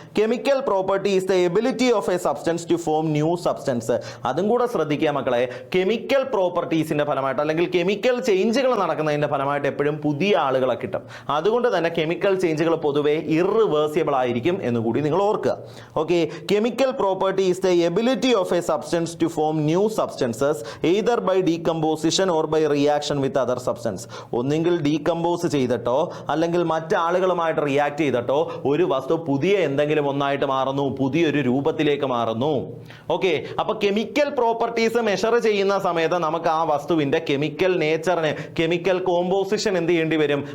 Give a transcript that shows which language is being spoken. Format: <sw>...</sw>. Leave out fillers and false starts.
<en>Chemical property is the ability of a substance to form new substance.</en> <ml>അതും കൂടെ ശ്രദ്ധിക്കുക മക്കളെ. കെമിക്കൽ പ്രോപ്പർട്ടീസിന്റെ ഫലമായിട്ട് അല്ലെങ്കിൽ കെമിക്കൽ ചേഞ്ചുകൾ നടക്കുന്നതിന്റെ ഫലമായിട്ട് എപ്പോഴും പുതിയ ആളുകളെ കിട്ടും. അതുകൊണ്ട് തന്നെ കെമിക്കൽ ചേഞ്ചുകൾ പൊതുവെ ഇറിവേഴ്സിബിൾ ആയിരിക്കും എന്ന് കൂടി നിങ്ങൾ ഓർക്കുക.</ml> <en>Okay, chemical property is the ability of a substance to form new substances either by decomposition or by reaction with other substance.</en> <ml>ഒന്നെങ്കിൽ ഡീകമ്പോസ് ചെയ്തിട്ടോ അല്ലെങ്കിൽ മറ്റാളുകളുമായിട്ട് റിയാക്ട് ചെയ്തിട്ടോ ഒരു വസ്തു പുതിയ എന്തെങ്കിലും ഒന്നായിട്ട് മാറുന്നു, പുതിയൊരു രൂപത്തിലേക്ക് മാറുന്നു. ഓക്കെ, അപ്പൊ കെമിക്കൽ പ്രോപ്പർട്ടീസ് മെഷർ ചെയ്യുന്ന സമയത്ത് നമുക്ക് ആ വസ്തുവിന്റെ കെമിക്കൽ നേച്ചറിന്, കെമിക്കൽ കോമ്പോസിഷൻ എന്ത് ചെയ്യേണ്ടി വരും?</ml>